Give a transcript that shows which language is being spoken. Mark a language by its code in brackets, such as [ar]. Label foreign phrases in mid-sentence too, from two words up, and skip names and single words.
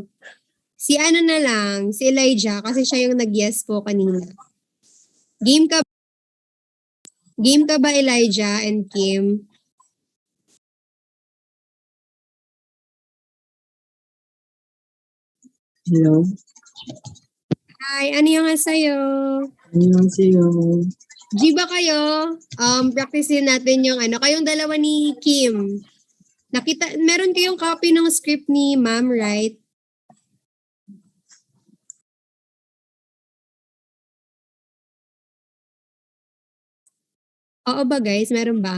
[tl] Si ano na lang, si Elijah, kasi siya yung nag-yes po kanina. Game ka ba, Elijah and Kim? Hello. [ko] Hi, annyeonghaseyo. 안녕하세요. [tl] G ba kayo? Practicein natin yung ano. Kayong dalawa ni Kim. Meron kayong copy ng script ni ma'am, right? Oo ba guys? Meron ba?